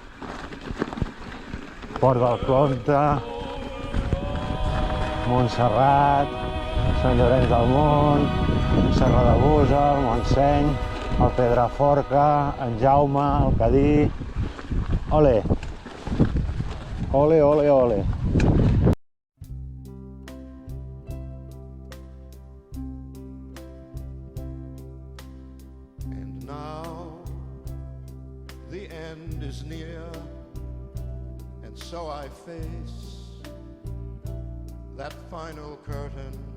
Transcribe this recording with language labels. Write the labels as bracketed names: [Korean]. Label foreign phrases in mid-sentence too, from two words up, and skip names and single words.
[Catalan] Port del Comte, Montserrat, Sant Llorenç del Munt, Serra de Busa, el Montseny, el Pedraforca, en Jaume, el Cadí. Ole! Ole, ole, ole! [English] And now the end is near, and so I face that final curtain.